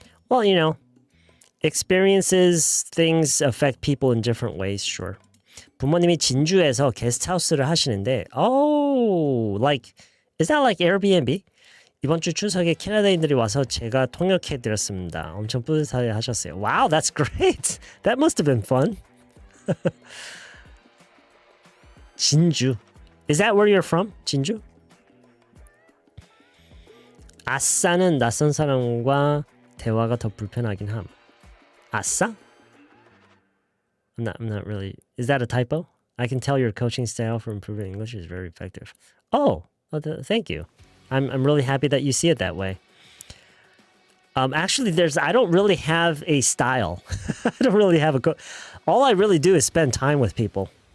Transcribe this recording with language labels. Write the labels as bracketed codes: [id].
[en] Well, you know, experiences, things affect people in different ways, sure. [ko] 부모님이 진주에서 게스트하우스를 하시는데, [en] oh, like, is that like Airbnb? [ko] 이번 주 추석에 캐나다인들이 와서 제가 통역해드렸습니다. 엄청 뿌듯하게 하셨어요. [en] Wow, that's great. That must have been fun. [ko] 진주. [en] Is that where you're from? [ko] 진주? 아싸는 낯선 사람과 대화가 더 불편하긴 함. [en] 아싸? I'm not really... Is that a typo? I can tell your coaching style for improving English is very effective. Oh, thank you. I'm really happy that you see it that way. Actually, I don't really have a style. I don't really have all I really do is spend time with people.